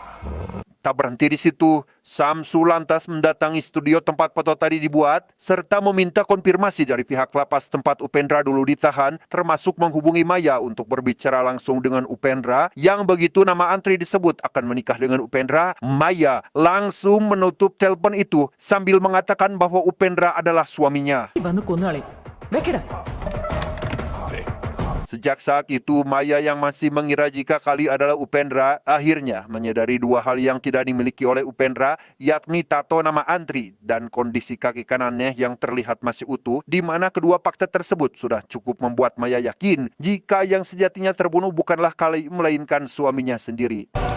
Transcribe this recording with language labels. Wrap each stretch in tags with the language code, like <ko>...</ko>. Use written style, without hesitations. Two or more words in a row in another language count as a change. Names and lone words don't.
<id>Tak berhenti di situ, Samsul lantas mendatangi studio tempat foto tadi dibuat, serta meminta konfirmasi dari pihak lapas tempat Upendra dulu ditahan, termasuk menghubungi Maya untuk berbicara langsung dengan Upendra, yang begitu nama antri disebut akan menikah dengan Upendra, Maya langsung menutup telepon itu sambil mengatakan bahwa Upendra adalah suaminya.</id> <ml>വന്ന് കൊന്നുകളയും. വെക്കടാ.</ml> <id>Sejak saat itu, Maya yang masih mengira jika Kali adalah Upendra, akhirnya menyadari dua hal yang tidak dimiliki oleh Upendra, yakni tato nama antri dan kondisi kaki kanannya yang terlihat masih utuh, di mana kedua fakta tersebut sudah cukup membuat Maya yakin jika yang sejatinya terbunuh bukanlah Kali, melainkan suaminya sendiri.</id>